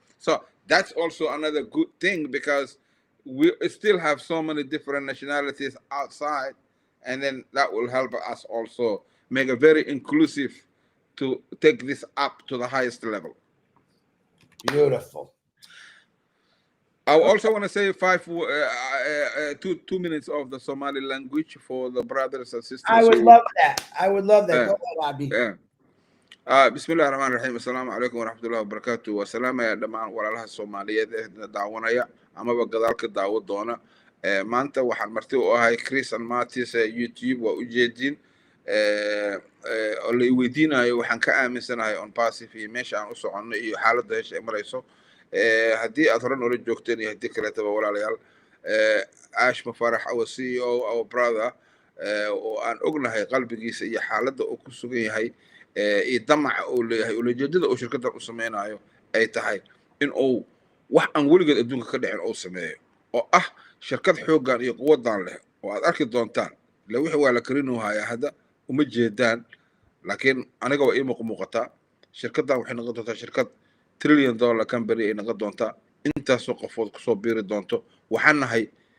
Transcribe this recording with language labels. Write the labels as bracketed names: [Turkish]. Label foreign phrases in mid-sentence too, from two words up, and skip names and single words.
[English] So that's also another good thing, because we still have so many different nationalities outside, and then that will help us also make a very inclusive to take this up to the highest level. Beautiful. I also want to say 2 minutes of the Somali language for the brothers and sisters. I would love that. Go ahead, Abi. [Arabic] بسم الله الرحمن الرحيم. السلام عليكم ورحمة الله وبركاته. [Somali] Wa salaam ya dhamaan walaalaha Soomaaliyeed ee daawanaya amaba gadaalka daawo doona. maanta waxaan marti u ahay Chris and Marty's YouTube waa ujeedin oo la weydiinayo waxaan ka aaminsanahay [English] on passive [Somali] iyo meesha aan u soconno iyo xaaladda hesha ay marayso haddii aad horan ula joogteen iyo haddii kaleetaba walaalayaal Ash Mafarax [English] our CEO our brother [Somali] oo aan ognahay qalbigiisa iyo xaaladda uu ku sugan yahay iyo damaca uu leeyahay ujeedada uu shirkaddan u sameynayo ay tahay in uu wax aan weligeed adduunka ka dhicin uu sameeyo oo ah shirkad xooggan iyo quwadan leh oo aad arki doontaan la wixii waa la karinuu hayaa hadda uma jeedaan laakiin aniga waa ii muuqataa shirkaddan waxay noqon doontaa shirkad [English] $1 trillion company [Somali] ay noqon doontaa intaasoo qofood kusoo biiri doonto waxaan nahay